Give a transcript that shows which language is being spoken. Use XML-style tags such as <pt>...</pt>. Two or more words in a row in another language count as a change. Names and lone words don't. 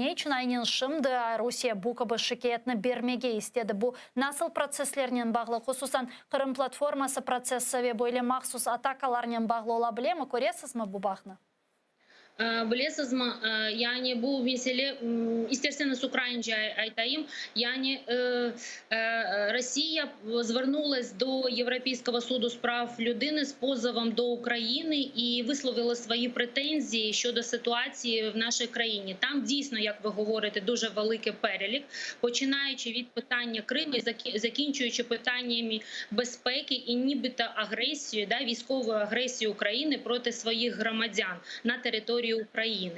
<crh>Ne için aynen şimdi Rusya bu gibi şikayetini vermege istedi? Bu nasıl proseslerle bağlı? Hususan Kırım platforması prosesi ve böyle mahsus atakalarla bağlı olabilir mi? Görüyorsunuz mu bu bağını? Білесізме, yani bu mesele, isterseniz</crh> <uk>українською</uk> <crh>айтayım, yani</crh> <uk>Росія звернулась до Європейського суду з прав людини з позовом до України і висловила свої претензії щодо ситуації в нашій країні. Там дійсно, як ви говорите, дуже великий перелік, починаючи від питання Криму і закінчуючи питаннями безпеки і нібито агресією, військовою агресією України проти своїх громадян на території України.</uk>